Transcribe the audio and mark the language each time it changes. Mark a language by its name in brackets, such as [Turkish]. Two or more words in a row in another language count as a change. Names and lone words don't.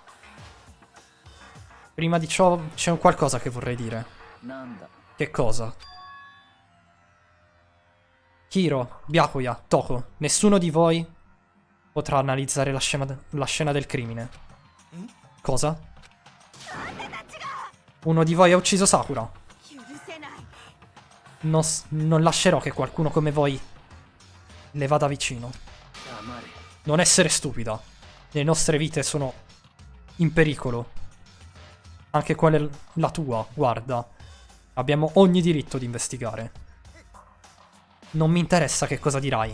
[Italian] Prima di ciò c'è un qualcosa che vorrei dire. [Japanese] なんだ [Italian] Che cosa? Hiro, Byakuya, Toko, nessuno di voi potrà analizzare la scena del crimine. Cosa? Uno di voi ha ucciso Sakura. [Japanese] 許せない [Italian] Non lascerò che qualcuno come voi le vada vicino. [Japanese] 黙れ [Italian] Non essere stupida. Le nostre vite sono in pericolo. Anche quella la tua, guarda. Abbiamo ogni diritto di investigare. Non mi interessa che cosa dirai.